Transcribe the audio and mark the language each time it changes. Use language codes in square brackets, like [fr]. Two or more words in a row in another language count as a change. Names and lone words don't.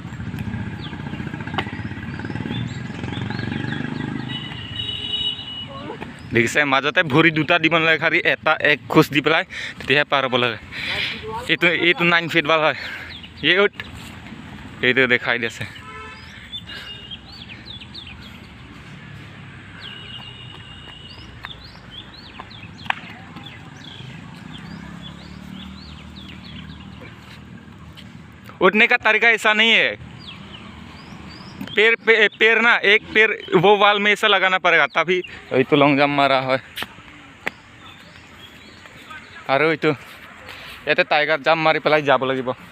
[as] দেখিছে মাজতে ভৰি দুটা দিব নালাগে খালি এক খোজ দি পেলাই তেতিয়াহে পাৰ হ'ব লাগে এইটো 9 [en] feet wall [as] হয় এইটো দেখাই দি আছে [hi] उठने का तरीका ऐसा नहीं है पैर ना एक पैर वो वाल में ऐसा लगाना पड़ेगा तभी तो [en] long jump [hi] मारा है और ये [en] tiger jump [hi] मारी पेल जा लगे